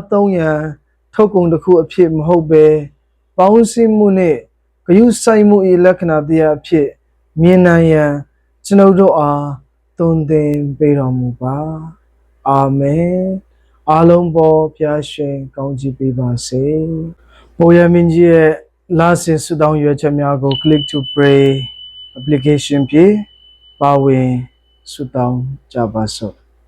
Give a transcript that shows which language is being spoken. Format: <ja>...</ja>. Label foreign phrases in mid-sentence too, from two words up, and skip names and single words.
<my>သုံးရန်ထုတ်ကုန်တစ်ခုအဖြစ်မဟုတ်ပဲပေါင်းစည်းမှုနှင့်ဂရုစိုက်မှု၏လက္ခဏာတရားအဖြစ်မြင်နိုင်ရန်ကျွန်ုပ်တို့အားသွန်သင်ပေးတော်မူပါအာမင်အားလုံးပေါ်ဖျားရှင်ကောင်းချီးပေးပါစေဘုရားမင်းကြီးရဲ့လာစဉ်ဆုတောင်းရွယ်ချက်များကို</my> <en>click to pray application</en> <my>ဖြင့်ပါဝင်ဆုတောင်းကြပါစို့</my>